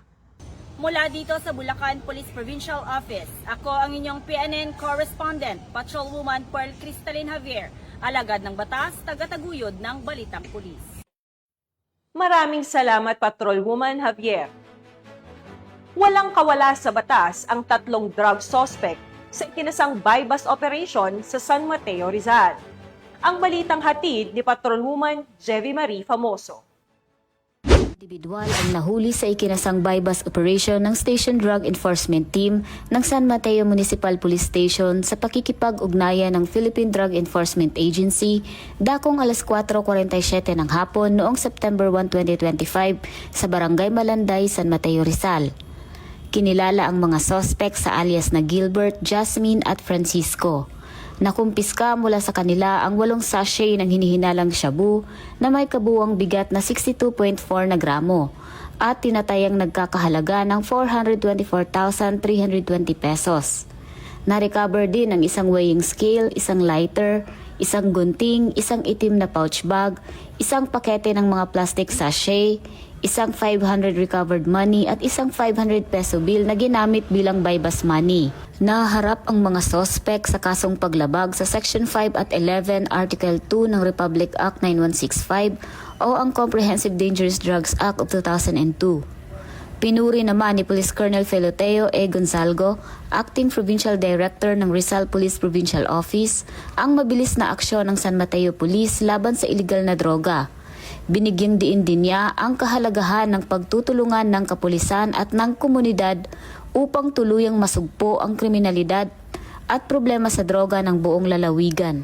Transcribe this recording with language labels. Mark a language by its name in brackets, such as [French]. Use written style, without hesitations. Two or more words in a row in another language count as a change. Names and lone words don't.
[Filipino] Mula dito sa Bulacan Police Provincial Office, ako ang inyong PNN Correspondent, Patrolwoman Pearl Cristalina Javier, alagad ng batas, tagataguyod ng Balitang Pulis. Maraming salamat, Patrolwoman Javier. Walang kawala sa batas ang 3 drug suspect sa ikinasang [English] buy-bust operation [Filipino] sa San Mateo, Rizal. Ang balitang hatid ni Patrolwoman Jevy Marie Famoso. Individual ang nahuli sa ikinasang [English] buy-bust operation [Filipino] ng Station Drug Enforcement Team ng San Mateo Municipal Police Station sa pakikipag-ugnayan ng Philippine Drug Enforcement Agency dakong alas 4:47 ng hapon noong September 1, 2025 sa Barangay Malanday, San Mateo, Rizal. Kinilala ang mga suspect sa alias na Gilbert, Jasmine at Francisco. Nakumpiska mula sa kanila ang 8 sachet ng hinihinalang shabu na may kabuwang bigat na 62.4 na gramo at tinatayang nagkakahalaga ng 424,320 pesos. Na-recover din ang isang [English] weighing scale, [Filipino] isang lighter, isang gunting, isang itim na [English] pouch bag, [Filipino] isang pakete ng mga [English] plastic sachet, [Filipino] isang 500 [English] recovered money [Filipino] at isang 500 [English] peso bill [Filipino] na ginamit bilang [English] buy-bust money. [Filipino] Naharap ang mga sospek sa kasong paglabag sa Section 5 at 11 Article 2 ng Republic Act 9165 o ang Comprehensive Dangerous Drugs Act of 2002. Pinuri naman ni Police Colonel Feloteo E. Gonzalgo, Acting Provincial Director ng Rizal Police Provincial Office, ang mabilis na aksyon ng San Mateo Police laban sa iligal na droga. Binigyang diin din niya ang kahalagahan ng pagtutulungan ng kapulisan at ng komunidad upang tuluyang masugpo ang kriminalidad at problema sa droga ng buong lalawigan.